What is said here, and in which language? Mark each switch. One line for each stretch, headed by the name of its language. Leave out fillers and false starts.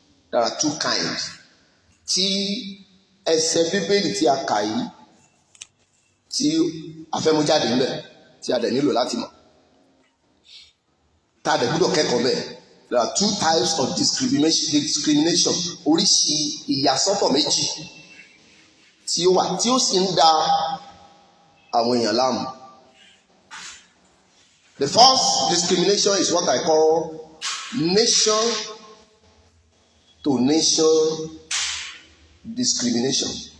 English: There are two kinds.
Yoruba: Tí ẹsẹ̀ Bíbélì tí a kà yìí tí a fẹ́ mú jáde níbẹ̀ tí a dẹ̀ nílò láti mọ̀. Tá a dẹ̀ gbọ́dọ̀ kẹ́kọ̀ọ́ bẹ́ẹ̀.
English: There are two types of discrimination.
Yoruba: Oríṣi ìyàsọ́tọ̀ méjì tí ó wà tí ó sì ń da àwọn èèyàn láàmú.
English: The first discrimination is what I call nation to nation discrimination.